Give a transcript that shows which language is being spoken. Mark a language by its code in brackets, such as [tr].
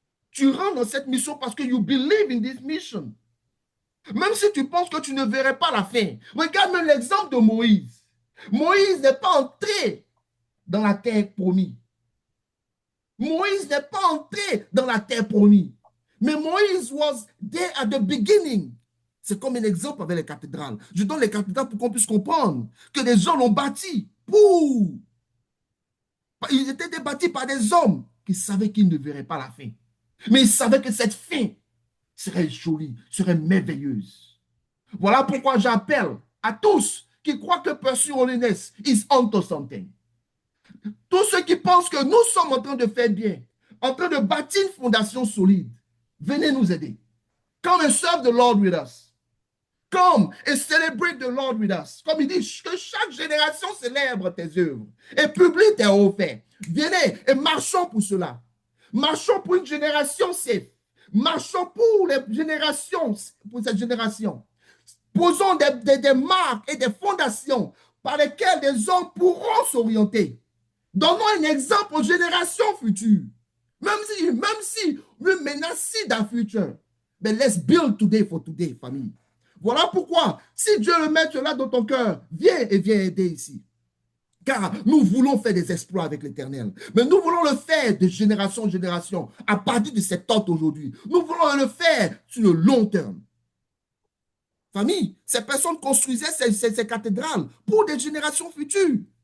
[fr] Tu rentres dans cette mission parce que [en] you believe in this mission. [fr] Même si tu penses que tu ne verrais pas la fin. Regarde même l'exemple de Moïse. Moïse n'est pas entré dans la terre promise. Moïse n'est pas entré dans la terre promise. [en] Mais Moïse was there at the beginning. [fr] C'est comme un exemple avec les cathédrales. Je donne les cathédrales pour qu'on puisse comprendre que les gens l'ont bâti pour... Ils étaient bâtis par des hommes qui savaient qu'ils ne verraient pas la fin. Mais ils savaient que cette fin serait jolie, serait merveilleuse. Voilà pourquoi j'appelle à tous qui croient que Pursue Holiness [en] is onto something. [fr] Tous ceux qui pensent que nous sommes en train de faire bien, en train de bâtir une fondation solide, venez nous aider. [en] Come and serve the Lord with us. come and celebrate the Lord with us. [fr] Comme il dit, que chaque génération célèbre tes œuvres et publie tes hauts faits. Venez et marchons pour cela. Marchons pour une génération safe. Marchons pour les générations, pour cette génération. Posons des marques et des fondations par lesquelles des hommes pourront s'orienter. Donnons un exemple aux générations futures. Même si [en] we may not see that future, but let's build today for today, famille. [fr] Voilà pourquoi, si Dieu le met cela dans ton cœur, viens aider ici. Car nous voulons faire des exploits avec l'Éternel. Mais nous voulons le faire de génération en génération, à partir de cette tente aujourd'hui. Nous voulons le faire sur le long terme. Famille, ces personnes construisaient ces cathédrales pour des générations futures.